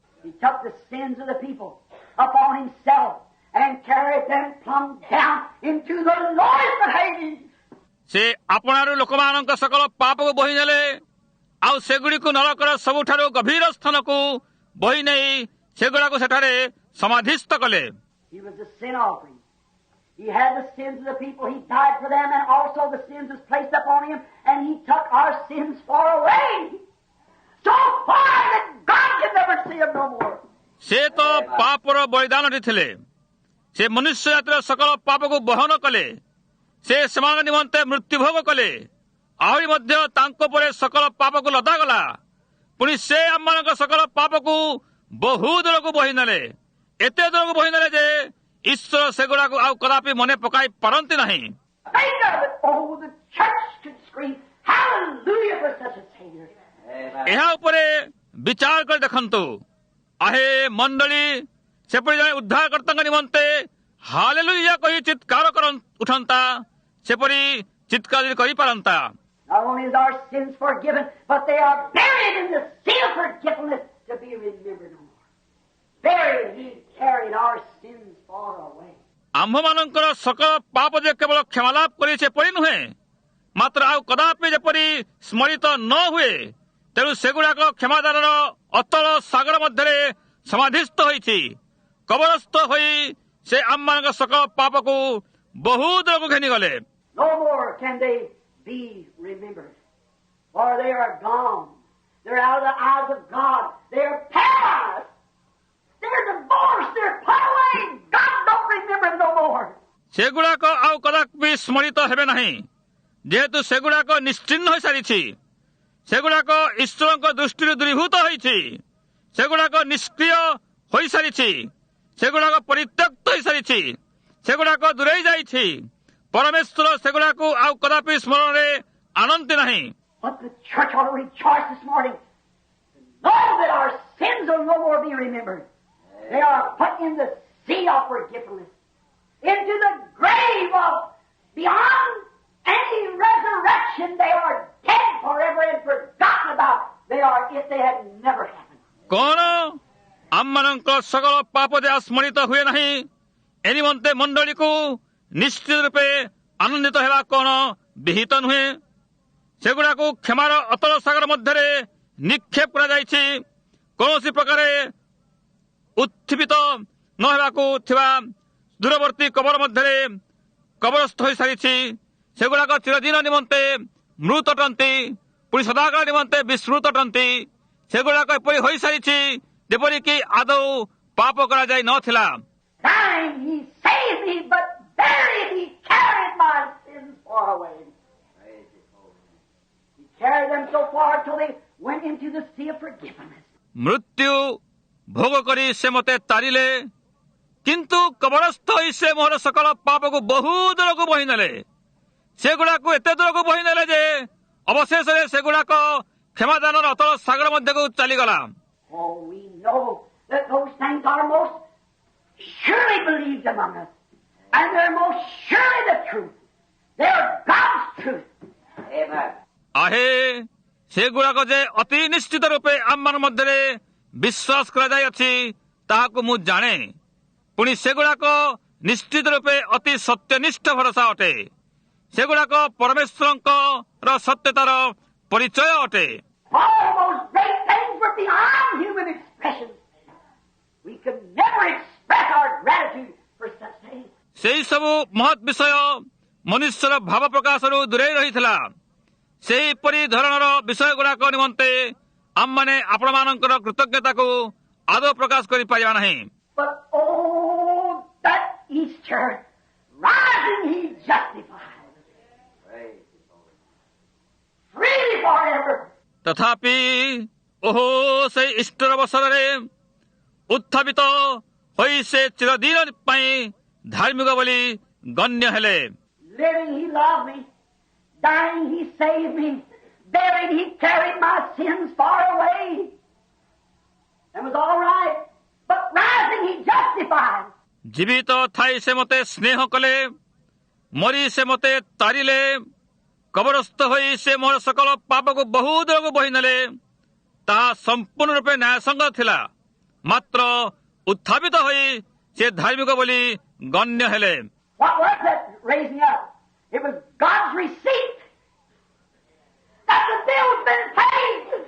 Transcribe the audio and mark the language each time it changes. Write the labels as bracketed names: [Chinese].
[English] He took the sins of the people upon himself and carried them plumb down into the lowest of Hades. [Odia] ସେ ଆପଣାରୁ ଲୋକମାନଙ୍କ ସକଳ ପାପକୁ ବୋହି ନେଲେ, ଆଉ ସେଗୁଡ଼ିକୁ ନରକର ସବୁଠାରୁ ଗଭୀର ସ୍ଥାନକୁ ବୋହି ନେଇ ସେଗୁଡ଼ାକୁ ସେଠାରେ ସମାଧିସ୍ଥ କଲେ। [English] He was the sin offering. He had the sins of the people. He died for them, and also the sins was placed upon him, and he took our sins far away. So far that God can never see them no more. [Odia] ସେ ତ ପାପର ବଳିଦାନଟି ଥିଲେ। ସେ ମନୁଷ୍ୟ ଜାତିର ସକଳ ପାପକୁ ବହନ କଲେ, ସେ ସେମାନଙ୍କ ନିମନ୍ତେ ମୃତ୍ୟୁଭୋଗ କଲେ, ଆହୁରି ମଧ୍ୟ ତାଙ୍କ ପରେ ସକଳ ପାପକୁ ଲଦାଗଲା। ପୁଣି ସେ ଆମମାନଙ୍କ ସକଳ ପାପକୁ ବହୁ ଦୂରକୁ ବୋହି ନେଲେ, ଏତେ ଦୂରକୁ ବୋହି ନେଲେ ଯେ ଈଶ୍ୱର ସେଗୁଡ଼ାକୁ ଆଉ କଦାପି ମନେ ପକାଇ ପାରନ୍ତି ନାହିଁ। [English] Think of it. Oh, the church could scream, hallelujah for such a Savior. [Odia] ଏହା ଉପରେ ବିଚାର କରି ଦେଖନ୍ତୁ, ଆହେ ମଣ୍ଡଳୀ, ସେପରି ଜଣେ ଉଦ୍ଧାରକର୍ତ୍ତାଙ୍କ ନିମନ୍ତେ ହାଲେଲୁୟା କହି ଚିତ୍କାର ଉଠନ୍ତା, ସେପରି ଚିତ୍କାର କରିପାରନ୍ତା। [English] Not only is our sins forgiven, but they are buried in the sea of forgetfulness to be remembered no more. Buried, he carried our sins far away. [Odia] ଆମ୍ଭମାନଙ୍କର ସକଳ ପାପ ଯେ କେବଳ କ୍ଷମାଲାଭ କରି ସେପରି ନୁହେଁ, ମାତ୍ର ଆଉ କଦାପି ଯେପରି ସ୍ମରିତ ନ ହୁଏ, ତେଣୁ ସେଗୁଡ଼ାକ କ୍ଷମାଦାନର ଅତଳ ସାଗର ମଧ୍ୟରେ ସମାଧିସ୍ଥ ହୋଇଛି। କବରସ୍ଥ ହୋଇ ସେ ଆମମାନଙ୍କ ସକଳ ପାପକୁ ବହୁ ଦୂରକୁ ଘେନିଗଲେ। [English] No more can they be remembered, for they are gone. They're out of the eyes of God. They're paralyzed. They're divorced. They're put away. God don't remember them no more. [Odia] ସେଗୁଡ଼ାକ ଆଉ କଦାପି ସ୍ମରିତ ହେବେ ନାହିଁ, ଯେହେତୁ ସେଗୁଡ଼ାକ ନିଶ୍ଚିହ୍ନ ହୋଇସାରିଛି। ସେଗୁଡ଼ାକ ଈଶ୍ୱରଙ୍କ ଦୃଷ୍ଟିରୁ ଦୂରୀଭୂତ ହୋଇଛି। ସେଗୁଡ଼ାକ ନିଷ୍କ୍ରିୟ ହୋଇସାରିଛି, ସେଗୁଡ଼ାକ ପରିତ୍ୟକ୍ତ ହୋଇସାରିଛି, ସେଗୁଡ଼ାକ ଦୂରେଇ ଯାଇଛି। ପରମେଶ୍ୱର ସେଗୁଡ଼ାକୁ ଆଉ କଦାପି ସ୍ମରଣରେ ଆଣନ୍ତି ନାହିଁ। [English] But the church ought to rejoice this morning. Know that our sins will no more be remembered. They are put in the sea of forgetfulness, into the grave of beyond any resurrection. They are dead forever and forgotten about. They are if they had never happened. [Odia] କଣ ଆମମାନଙ୍କ ସକଳ ପାପ ଯେ ସ୍ମରିତ ହୁଏ ନାହିଁ, ଏ ନିମନ୍ତେ ମଣ୍ଡଳୀକୁ ନିଶ୍ଚିତ ରୂପେ ଆନନ୍ଦିତ ହେବା କଣ ବିହିତ ନୁହେଁ? ସେଗୁଡ଼ାକୁ କ୍ଷମାର ଅତଳ ସାଗର ମଧ୍ୟରେ ନିକ୍ଷେପ କରାଯାଇଛି। କୌଣସି ପ୍ରକାର ଉତ୍ଥିବିତ ନ ହେବାକୁ ଥିବା ଦୂରବର୍ତ୍ତୀ କବର ମଧ୍ୟରେ କବରସ୍ଥ ହୋଇସାରିଛି। ସେଗୁଡ଼ାକ ଚିରଦିନ ନିମନ୍ତେ ମୃତ ଅଟନ୍ତି, ପୁଣି ସଦାକାଳ ନିମନ୍ତେ ବିସ୍ମୃତ ଅଟନ୍ତି। ସେଗୁଡ଼ାକ ଏପରି ହୋଇସାରିଛି ଯେପରିକି ଆଦୌ ପାପ କରାଯାଇ ନଥିଲା। [English] Dying, he saved me, but buried, he carried my sins far away. He carried them so far till they went into the sea of forgiveness. [Odia] ମୃତ୍ୟୁ ଭୋଗ କରି ସେ ମୋତେ ତାରିଲେ, କିନ୍ତୁ କବରସ୍ଥ ହୋଇ ସେ ମୋର ସକଳ ପାପକୁ ବହୁ ଦୂରକୁ ବୋହି ନେଲେ। ସେଗୁଡ଼ାକୁ ଏତେ ଦୂରକୁ ବୋହି ନେଲେ ଯେ ଅବଶେଷରେ ସେଗୁଡ଼ାକ କ୍ଷମାଦାନର ଅତଳ ସାଗର ମଧ୍ୟକୁ ଚାଲିଗଲା। [English] Oh, we know that those things are most surely believed among us, and they're most surely the truth. They're God's truth. Amen. [Odia] ଆହେ, ସେଗୁଡ଼ାକ ଯେ ଅତି ନିଶ୍ଚିତ ରୂପେ ଆମମାନଙ୍କ ମଧ୍ୟରେ ବିଶ୍ୱାସ କରାଯାଇଅଛି ତାହାକୁ ମୁଁ ଜାଣେ। ପୁଣି ସେଗୁଡ଼ାକ ନିଶ୍ଚିତ ରୂପେ ଅତି ସତ୍ୟନିଷ୍ଠ ଭରସା ଅଟେ। ସେଗୁଡ଼ାକ ପରମେଶ୍ୱରଙ୍କର ସତ୍ୟତାର ପରିଚୟ ଅଟେ। [English] All those great things were beyond human expression. We could never express our gratitude for such things. [Odia] ସେହି ସବୁ ମହତ୍ ବିଷୟ ମନୁଷ୍ୟର ଭାବ ପ୍ରକାଶରୁ ଦୂରେଇ ରହିଥିଲା। ସେହିପରି ଧରଣର ବିଷୟଗୁଡ଼ାକ ନିମନ୍ତେ ଆମମାନେ ଆପଣମାନଙ୍କର କୃତଜ୍ଞତାକୁ ଆଦୌ ପ୍ରକାଶ କରିପାରିବା ନାହିଁ। [English] But oh, that Easter, rising he justified. Freely forever. [Odia] ତଥାପି ଓହୋ, ସେହି ଇଷ୍ଟର ଅବସରରେ ଉତ୍ଥାପିତ ହୋଇ ସେ ଚିରଦିନ ପାଇଁ ଧାର୍ମିକ ବୋଲି ଗଣ୍ୟ ହେଲେ। [English] Living he loved me. Dying he saved me. Buried he carried my sins far away. That was all right. But rising he justified. [Odia] ଜୀବିତ ଥାଇ ସେ ମୋତେ ସ୍ନେହ କଲେ, ମରି ସେ ମୋତେ ତାରିଲେ, କବରସ୍ଥ ହୋଇ ସେ ମୋର ସକଳ ପାପକୁ ବହୁ ଦୂରକୁ ବୋହି ନେଲେ। ତାହା ସମ୍ପୂର୍ଣ୍ଣ ରୂପେ ନ୍ୟାୟସଙ୍ଗତ ଥିଲା। ମାତ୍ର ଉତ୍ଥାପିତ ହୋଇ ସେ ଧାର୍ମିକ ବୋଲି ଗଣ୍ୟ ହେଲେ। [English] What was that raising up? It was God's receipt that the bill's been paid.